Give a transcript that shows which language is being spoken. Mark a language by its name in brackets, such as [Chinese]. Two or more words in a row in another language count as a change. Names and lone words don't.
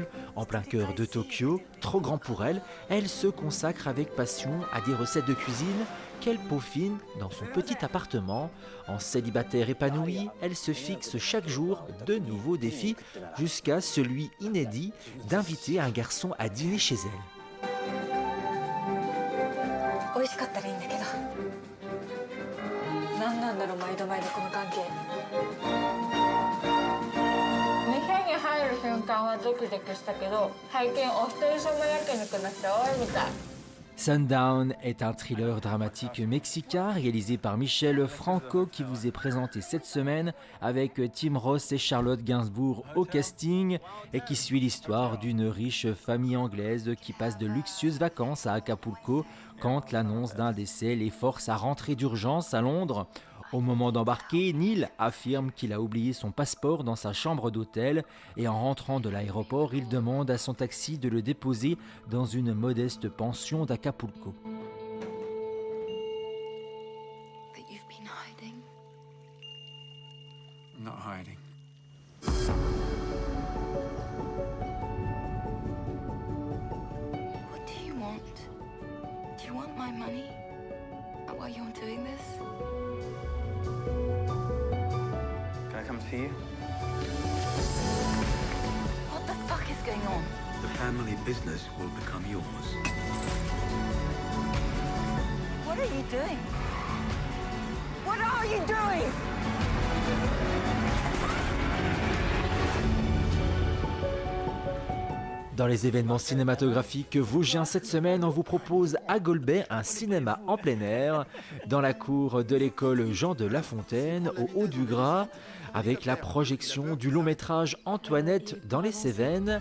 [French] En plein cœur de Tokyo, trop grand pour elle, elle se consacre avec passion à des recettes de cuisine qu'elle peaufine dans son petit appartement. En célibataire épanouie, elle se fixe chaque jour de nouveaux défis jusqu'à celui inédit d'inviter un garçon à dîner chez elle. [Japanese] 美味しかったらいいんだけど何なんだろう毎度毎度この関係店に入る瞬間はドキドキしたけど最近お一人様焼肉の人多いみたい [French] Sundown est un thriller dramatique mexicain réalisé par Michel Franco qui vous est présenté cette semaine avec Tim Roth et Charlotte Gainsbourg au casting et qui suit l'histoire d'une riche famille anglaise qui passe de luxueuses vacances à Acapulco quand l'annonce d'un décès les force à rentrer d'urgence à Londres. Au moment d'embarquer, Neil affirme qu'il a oublié son passeport dans sa chambre d'hôtel et en rentrant de l'aéroport, il demande à son taxi de le déposer dans une modeste pension d'Acapulco. [English] But you've been hiding. I'm not hiding. What do you want? Do you want my money? Why you're doing this? Can I come see you? What the fuck is going on? The family business will become yours. What are you doing? What are you doing? [French] Dans les événements cinématographiques vosgiens cette semaine, on vous propose à Golbet un cinéma en plein air, dans la cour de l'école Jean de La Fontaine, au Haut du Gras, avec la projection du long métrage Antoinette dans les Cévennes.